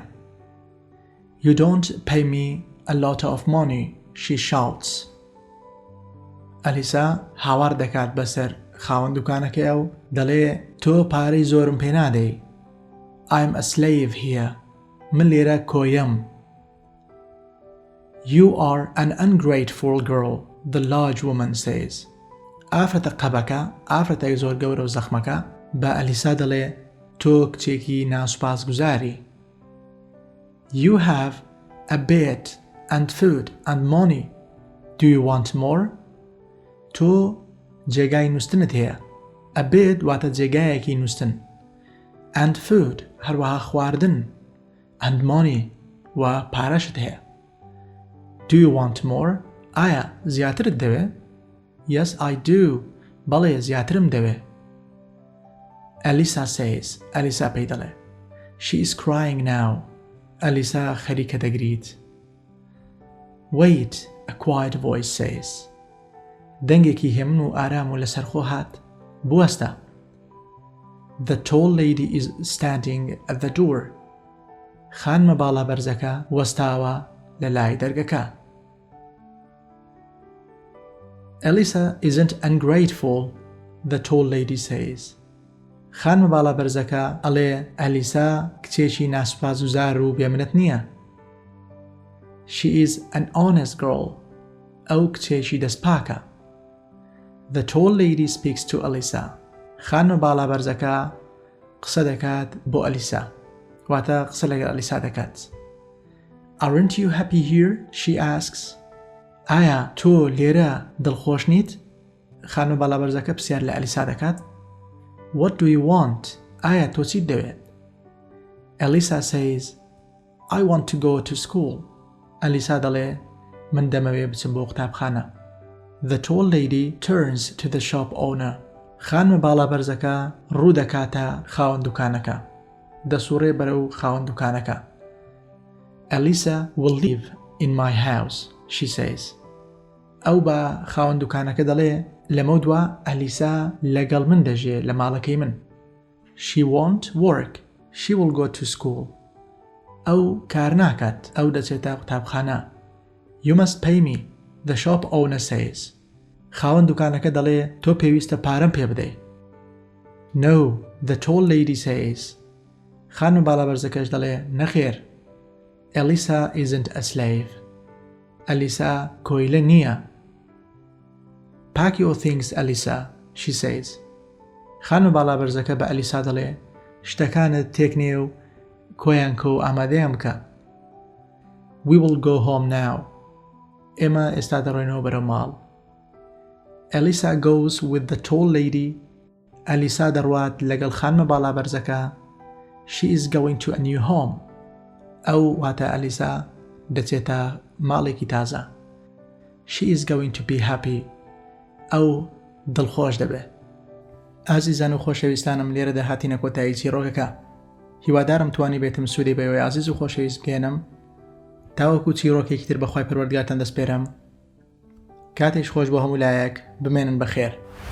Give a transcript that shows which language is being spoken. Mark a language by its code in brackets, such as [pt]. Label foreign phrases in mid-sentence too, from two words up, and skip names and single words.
[en] You don't pay me a lot of money, she shouts. [ckb] ئەلیسا هاوار دەکات بەسەر خاوەن دوکانەکەیە و دەڵێ تۆ پارەی زۆرم پێ نادەی. [en] I'm a slave here. [ckb] من لێرە کۆیەم. [en] You are an ungrateful girl, the large woman says. [ckb] ئافرەتە قەبەکە ئافرەتەی زۆر گەورە و زەخمەکە بە ئەلیسا دەڵێ تۆ کچێکی ناسوپاسگوزاری. [en] You have a bed and food and money. Do you want more? [ckb] تۆ جێگای نووستنت هەیە. [en] A bed [ckb] واتە جێگایەکی نووستن. [en] And food [ckb] هەروەها خواردن. [en] And money [ckb] و پارەشت هەیە. [en] Do you want more? [ckb] ئایا زیاترت دەوێ؟ [en] Yes, I do. [ckb] بەڵێ زیاترم دەوێ. Alisa says. ئەلیسا پێی دەڵێ. [en] She is crying now. [ckb] ئەلیسا خەریکە دەگریت. [en] Wait, a quiet voice says. [ckb] دەنگێکی هێمن و ئارام و لەسەرخۆ هات. بوەستە. [en] The tall lady is standing at the door. [ckb] خانمە باڵابەرزەکە وەستاوە لە لای دەرگەکە. [en] Alisa isn't ungrateful, the tall lady says. [ckb] خانمە باڵابەرزەکە ئەڵێ ئەلیسا کچێکی ناسوپاسگوزار و بێمنەت نییە. [en] She is an honest girl. [ckb] ئەو کچێکی دەستپاکە. [en] The tall lady speaks to Alisa. [ckb] خانم بالا بەرزەکە قسە دەکات بۆ ئەلیسا. واتە قسە لەگەڵ ئەلیسا دەکات. [en] Aren't you happy here? She asks. [ckb] ئایا تۆ لێرە دڵخۆش نیت؟ خانم بالا بەرزەکە پرسیار لە ئەلیسا دەکات. [en] What do you want? [ckb] ئایا تۆ چیت دەوێت؟ [en] Alisa says, I want to go to school. [ckb] ئەلیسا دەڵێ من دەمەوێ بچم بۆ قوتابخانە. [en] The tall lady turns to the shop owner. [ckb] خانم بالا بەرزەکە ڕوو دەکاتە خاوەن دوکانەکە. دەسوڕێ بەرەو خاوەن دوکانەکە. [en] Alisa will live in my house, she says. [ckb] ئەو بە خاوەن دوکانەکە دەڵێ لەمە دووە ئەلیسا لەگەڵ من دەژێ لە ماڵەکەی من. [en] She won't work. She will go to school. [ckb] ئەو کار ناکات. ئەو دەچێتە قوتابخانە. [en] You must pay me, the shop owner says. [ckb] خاوەن دوکانەکە دەڵێ تۆ پێویستە پارەم پێ بدەی. [en] No, the tall lady says. [ckb] خانم بالا بەرزەکەش دەڵێ نەخێر. [en] Alisa isn't a slave. [ckb] ئەلیسا کۆیلە نییە. [en] Pack your things, Alisa, she says. [ckb] خانم بالا بەرزەکە بە ئەلیسا دەڵێ شتەکانت تێکنێ و کۆیان کە و ئامادەیان بکە. [en] We will go home now. [ckb] ئێمە ئێستا دەڕۆینەوە بەرەو ماڵ. [en] Alisa goes with the tall lady. [ckb] ئەلیسا دەڕوات لەگەڵ خانمە بالا بەرزەکە. [en] She is going to a new home. [ckb] ئەو واتە ئەلیسا دەچێتە ماڵێکی تازە. [en] She is going to be happy. [ckb] ئەو دڵخۆش دەبێت. ئازیزان و خۆشەویستانم لێرەدا هاتینە کۆتایی چیڕۆکەکە. هیوادارم توانی بێتم سوودی بەوەی عزیز و خۆشەویست بگێنم. تاوەکو چیڕۆکێکی تر بەخوای پەروەردگارتان دەسپێرم. کاتێش خۆش بۆ هەموو لایەک بمێنن بەخێر.